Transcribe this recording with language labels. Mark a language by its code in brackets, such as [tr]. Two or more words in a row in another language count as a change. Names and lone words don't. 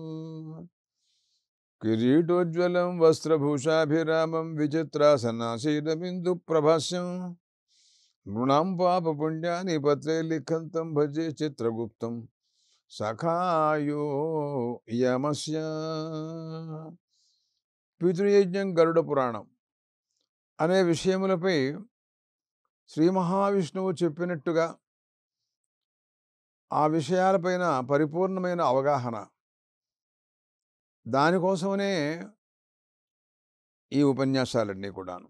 [sa] किरीटोज्ज्वलं वस्त्रभूषाभिरामं विचित्रासनासीदबिन्दुप्रभास्यं नृणां पापपुण्यानि पत्रे लिखन्तं भजे चित्रगुप्तं सखायो यमस्य [te] పితృయజ్ఞం గరుడ పురాణం అనే విషయములపై శ్రీ మహావిష్ణువు చెప్పినట్టుగా ఆ విషయాలపైన పరిపూర్ణమైన అవగాహన, దానికోసమనే ఈ ఉపన్యాసాలన్నీ కూడాను.